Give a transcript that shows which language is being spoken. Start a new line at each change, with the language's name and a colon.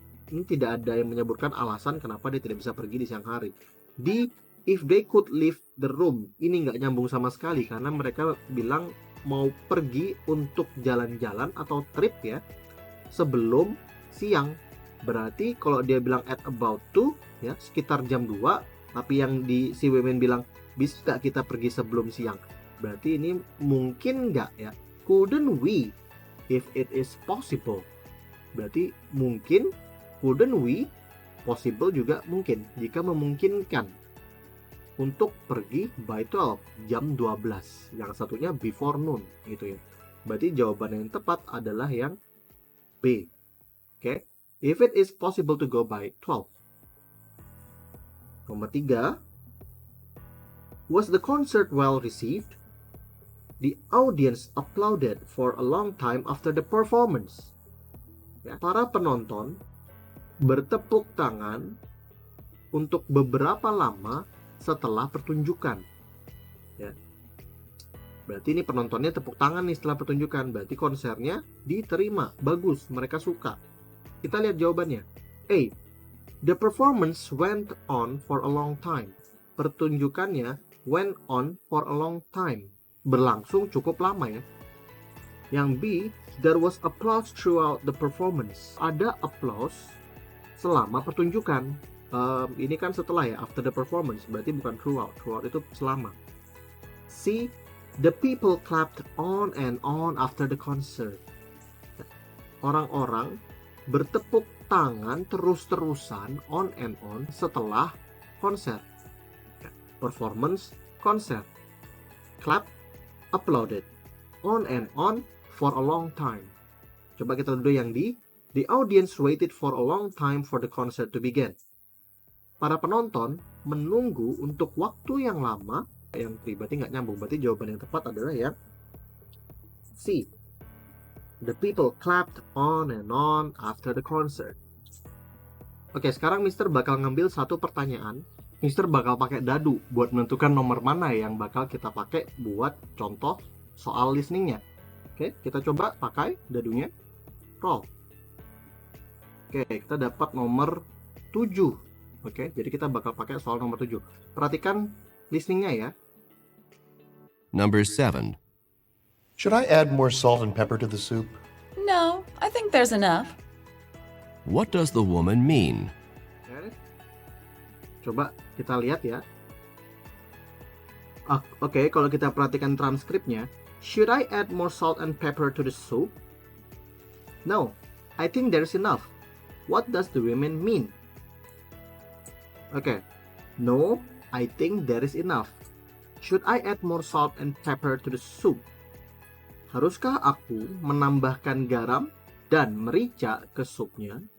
Indonesian: Ini tidak ada yang menyebutkan alasan kenapa dia tidak bisa pergi di siang hari.
English: D, if they could leave the room.
Indonesian: Ini nggak nyambung sama sekali karena mereka bilang mau pergi untuk jalan-jalan atau trip ya sebelum siang. Berarti kalau dia bilang
English: at about 2
Indonesian: ya sekitar jam 2, tapi yang si women bilang bisa nggak kita pergi sebelum siang, berarti ini mungkin nggak ya,
English: couldn't we if it is possible.
Indonesian: Berarti mungkin,
English: couldn't we,
Indonesian: possible juga mungkin, jika memungkinkan untuk pergi
English: by 12,
Indonesian: jam 12. Yang satunya
English: before noon
Indonesian: gitu ya. Berarti jawaban yang tepat adalah yang B.
English: Oke, if it is possible to go by 12. Nomor 3, was the concert well received? The audience applauded for a long time after the performance.
Indonesian: Ya, para penonton bertepuk tangan untuk beberapa lama setelah pertunjukan. Ya. Berarti ini penontonnya tepuk tangan nih setelah pertunjukan. Berarti konsernya diterima, bagus, mereka suka. Kita lihat jawabannya.
English: A, the performance went on for a long time. Pertunjukannya went on for a long time.
Indonesian: Berlangsung cukup lama ya. Yang B,
English: there was applause throughout the performance.
Indonesian: Ada applause selama pertunjukan. Ini kan setelah ya,
English: after the performance,
Indonesian: berarti bukan throughout. Throughout itu selama.
English: C, the people clapped on and on after the concert.
Indonesian: Orang-orang bertepuk tangan terus-terusan
English: on and on
Indonesian: setelah konser.
English: Performance, konser. Clap, applauded. On and on for a long time.
Indonesian: Coba kita dulu yang di
English: the audience waited for a long time for the concert to begin.
Indonesian: Para penonton menunggu untuk waktu yang lama. Yang berarti nggak nyambung. Berarti jawaban yang tepat adalah yang C.
English: The people clapped on and on after the concert.
Indonesian: Oke, sekarang Mister bakal ngambil satu pertanyaan. Mister bakal pakai dadu buat menentukan nomor mana yang bakal kita pakai buat contoh soal listeningnya. Oke, kita coba pakai dadunya. Roll. Oke, kita dapat nomor 7. Oke, jadi kita bakal pakai soal nomor 7. Perhatikan listeningnya ya.
English: Number 7. Should I add more salt and pepper to the soup? No, I think there's enough. What does the woman mean?
Indonesian: Oke. Coba kita lihat ya.
English: Oke,
Indonesian: kalau kita perhatikan transkripnya,
English: should I add more salt and pepper to the soup? No, I think there's enough. What does the woman mean? Oke. No, I think there is enough. Should I add more salt and pepper to the soup?
Indonesian: Haruskah aku menambahkan garam dan merica ke supnya?